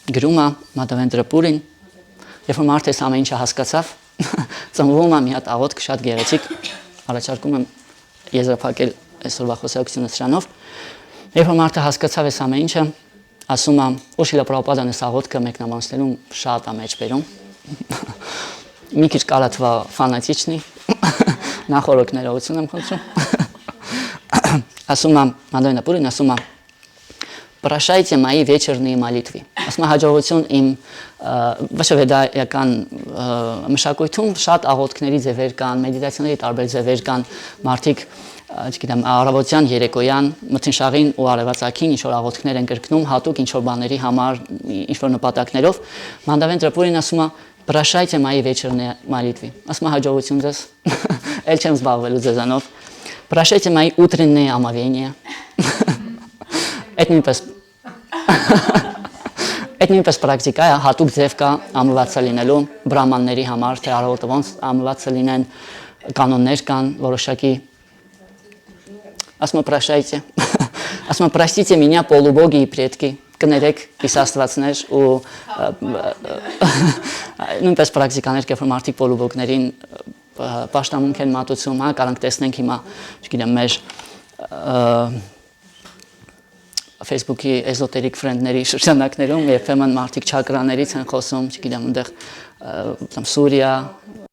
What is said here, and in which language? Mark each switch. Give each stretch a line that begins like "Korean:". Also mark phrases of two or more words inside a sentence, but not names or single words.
Armenian: է Մադավենդրա Պուրին, երբ որ մարդը ամեն ինչը հասկացավ, ծնվում է մի հատ աղոթք շատ գեղեցիկ, առաջարկում եմ եզրափակել այսօրվա խոսակցությունը սրանով, երբ որ մարդը հասկացավ այս ամեն ինչը, ասում է, ու Շիլա Պրաբհուպադան այս աղոթքը մեկնաբանելու շատ է մեջ բերում, մի քիչ կարա թվա ֆանատիչնի, նախորդ ներողություն եմ խնդրում։ Ասում է Մադավենդրա Պուրին, ասում է
Russian: «Прощайте мои вечерние молитвы».
Armenian: Ասում է հաջողություն իմ վշվեդայական մշակույթում շատ աղոթքների ձևեր կան, մեդիտացիաների տարբեր ձևեր կան, մարդիկ, չգիտեմ, առավոտյան, երեկոյան, մթնշաղին ու արևածագին ինչ որ աղոթքներ են կրկնում, հատուկ ինչ որ բաների համար, ինչ որ նպատակներով։ Մադավենդրա Պուրին ասում է
Russian: «Прощайте мои вечерние молитвы».
Armenian: Ասում է հաջողություն ձեզ, էլ չեմ զբաղվելու ձեզանով։
Russian: «Прощайте мои утренние омовения».
Armenian: Այդ նույնպես պրակտիկա է, հատուկ ձև կա ամլվածը լինելու բրահմանների համար, թե առավոտը ոնց ամլվածը լինեն, կանոններ կան, որոշակի։ Ասում է «Прощайте». Ասում է
Russian: «Простите меня, полубоги и предки».
Armenian: Կներեք իս աստվածներ ու նույնպես պրակտիկաներ, երբ որ մարդիկ պոլուբոգներին պաշտամունք են մատուցում, հա, կարանք տեսնենք հիմա, չգիտեմ, մեր Facebook-ի էզոտերիկ ֆրենդների շրջանակներում երբեմն մարդիկ չակրաներից են խոսում, չգիտեմ, այնտեղ Սուրիա,